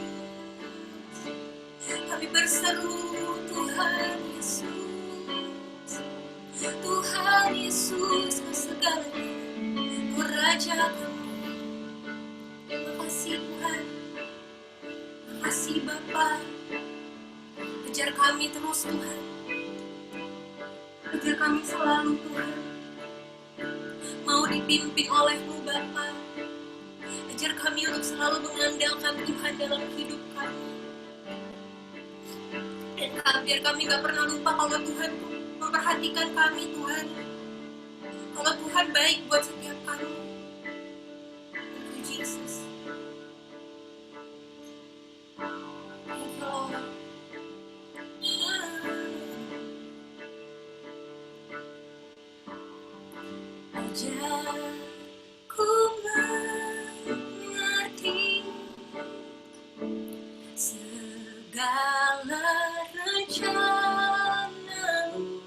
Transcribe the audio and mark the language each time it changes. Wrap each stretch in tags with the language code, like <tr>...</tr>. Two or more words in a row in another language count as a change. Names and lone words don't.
<id>Kami berseru Tuhan Yesus, Tuhan Yesus segalanya, oh Raja kami. Terima kasih Tuhan, terima kasih Bapa. Ajar kami terus Tuhan, Ajar kami selalu Tuhan mau dipimpin oleh-Mu Bapa. Ajar kami untuk selalu mengandalkan Tuhan dalam hidup kami. Dan biar kami gak pernah lupa kalau Tuhan memperhatikan kami Tuhan. Kalau Tuhan baik buat setiap kami.</id> <en>Thank you Jesus. Thank you Lord.</en> <id>Ajarku mengerti segala rencana-Mu.</id>